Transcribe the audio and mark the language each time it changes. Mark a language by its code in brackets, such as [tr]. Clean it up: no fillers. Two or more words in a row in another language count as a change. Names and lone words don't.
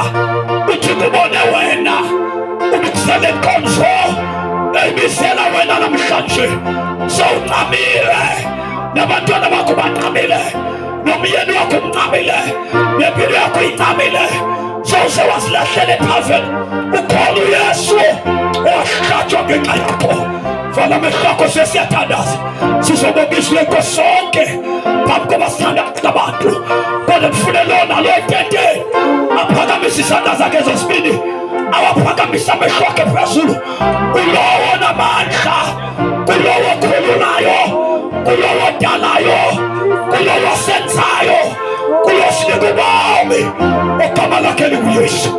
[xh] Uthi kubone wena ubikusele inkonzo ebisela wena namhlanje sowuncamile, nabantwana bakho bancamile, nomyeni wakho uncamile, nempilo yakho incamile. sowuse wasilahlela ephazeni ukholwa uYesu owahlatshwa ngenxa yakho. Vala amehlo akho sesiyathandaza sizobonisa lenkosi sonke phambi kwabasithandaza abantu kodwa kufune lona lo eteteni aphakamise izandla zakhe zosibili awaphakamisa amehlo akhe phezulu kulowo namandla kulowo okhululayo kulowo odalayo kulowo osenzayo kulowo osinika ubomi ogama lakhe linguYesu.